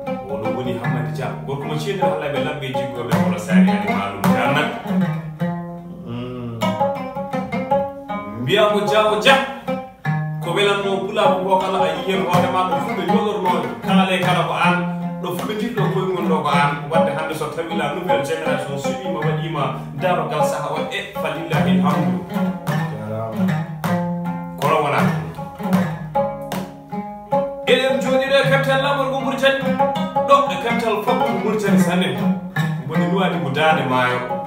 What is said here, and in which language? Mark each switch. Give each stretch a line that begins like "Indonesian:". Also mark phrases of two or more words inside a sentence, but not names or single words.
Fula: Wono woni Hammadi Dia, gorko mo ceedere Allah ɓe labbe jiggoɓe hono saari ani maalum. Jan nak. Mm. Mbiyamo Dia o Dia, ko welanno pulaako ko kala a yiyen hoore ma, ɗo fu ɓe jogorno kala e kala ko an, ɗo fu ɓe dilɗo koye ngon ɗo ko an. Wadde hannde so tawi
French: la nouvelle génération
Fula: suɓima, waɗima darogal saha o, e falillahi alhamdu. Jarama. Kono wona ɗum. Eɗen jooɗiɗo e capital laamol ngo Mauritanie, ɗo e capital foof ngo Mauritanie sanne. Woni Nouadhibou Dande Maayo.